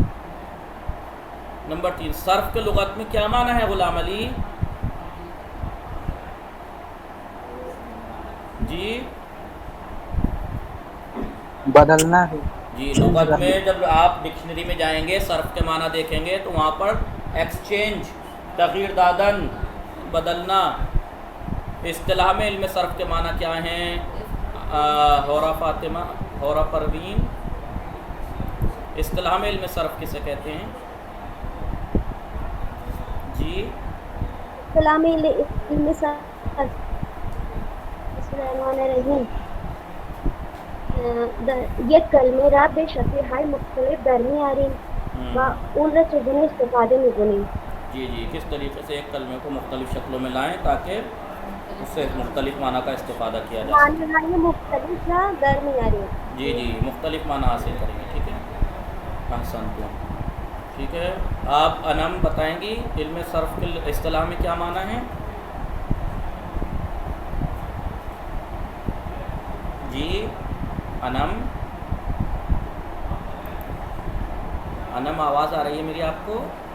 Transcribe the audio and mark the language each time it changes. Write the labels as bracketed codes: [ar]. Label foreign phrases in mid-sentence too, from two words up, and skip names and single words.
[ur] نمبر 3، صرف کے لغت میں کیا معنی ہے غلام علی؟ جی بدلنا ہے. جی لغت میں جب آپ ڈکشنری میں جائیں گے صرف کے معنی دیکھیں گے تو وہاں پر ایکسچینج، [fa] تغییر دادن، [ur] بدلنا. اصطلاح میں علم صرف کے معنی کیا ہیں؟ ہورا فاطمہ، ہورا پروین، اصطلاح میں علم صرف کسے کہتے ہیں؟ جی اصطلاح میں علم صرف [ar] بسم اللہ الرحمن الرحیم [fa] یہ کلمے را بے شکل های مختلف در میاریم و اون را چگونه استفاده میکنیم. [ur] جی جی کس طریقے سے ایک کلمے کو مختلف شکلوں میں لائیں تاکہ اس سے مختلف معنی کا استفادہ کیا جائے. [fa] معنی های مختلف را در میاریم. [ur] جی جی مختلف معنی حاصل کریں گے. ٹھیک ہے، احسن تو ٹھیک ہے. آپ انم بتائیں گی علم صرف کی اصطلاح میں کیا معنی ہے؟ جی انم، انم آواز آ رہی ہے میری آپ کو؟